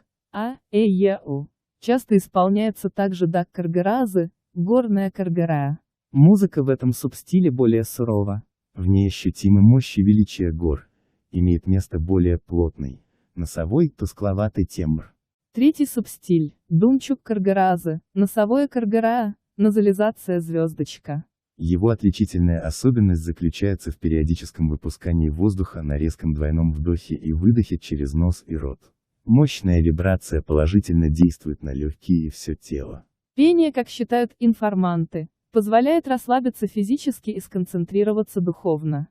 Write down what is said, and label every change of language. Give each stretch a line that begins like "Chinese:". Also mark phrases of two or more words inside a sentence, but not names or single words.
Russian: А, е, у. Часто исполняется также
Tuvinian: дак каргаразы,
Russian: горная каргара. Музыка в этом субстиле более сурова. В ней ощутимы мощь и величие гор. Имеет место более плотный, носовой, тускловатый тембр. Третий субстиль –
Tuvinian: думчук каргаразы,
Russian: носовое каргара, назализация звездочка. Его отличительная особенность заключается в периодическом выпускании воздуха на резком двойном вдохе и выдохе через нос и рот. Мощная вибрация положительно действует на легкие и все тело. Пение, как считают информанты, позволяет расслабиться физически и сконцентрироваться духовно.